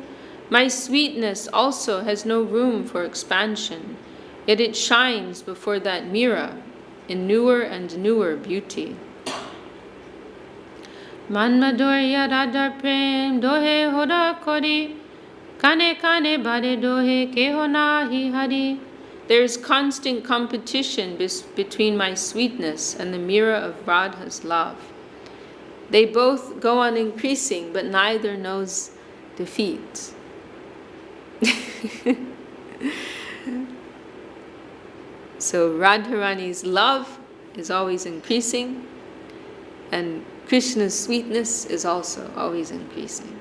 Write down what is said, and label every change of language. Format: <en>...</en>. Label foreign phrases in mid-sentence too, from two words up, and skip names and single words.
<en>My sweetness also has no room for expansion, yet it shines before that mirror in newer and newer beauty.</en> <bn>মন মাধুর্য রাধার প্রেম দোহে হোড় করি, ক্ষণে ক্ষণে বাড়ে দোহে কেহ নাহি হারি.</bn> <en>There is constant competition between my sweetness and the mirror of Radha's love. They both go on increasing, but neither knows defeat. So Radharani's love is always increasing, and Krishna's sweetness is also always increasing.</en>